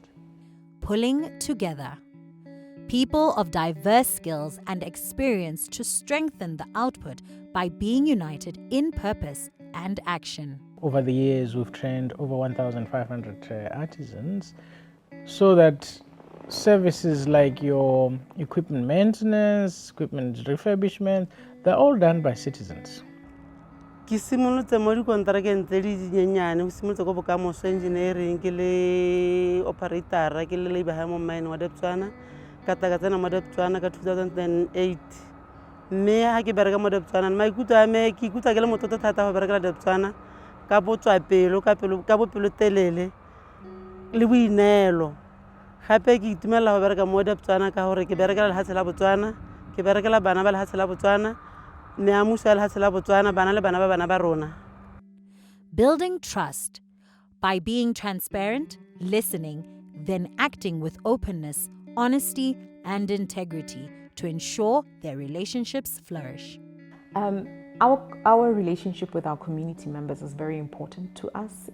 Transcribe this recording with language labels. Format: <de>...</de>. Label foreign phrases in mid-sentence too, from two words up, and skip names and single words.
<en>Pulling together people of diverse skills and experience to strengthen the output by being united in purpose and action. Over the years, we've trained over 1,500 artisans so that services like your equipment maintenance, equipment refurbishment, they're all done by citizens.</en> <tn>Ke simolotse mo dikonterakeng tse di dinyenyane go simolotse ko bokamoso engineering ke le operator ke le</tn> <en>labor hire</en> <tn>mo mine wa Debswana ka tsena mo Debswana ka 2008 mme ha ke bereka mo Debswana maikutlo a me ke ikutlwa ke le motlotlo thata go berekela Debswana ka botswapelo ka bopelo telele le boineelo gape ke itumelela go bereka mo Debswana ka gore ke berekela lehatshe la Botswana ke berekela bana ba lehatshe la Botswana ne amuso ya lehatshe la Botswana bana le bana ba rona.</tn> <en>Building trust by being transparent, listening, then acting with openness, honesty, and integrity to ensure their relationships flourish. Our relationship with our community members is very important to us.</en>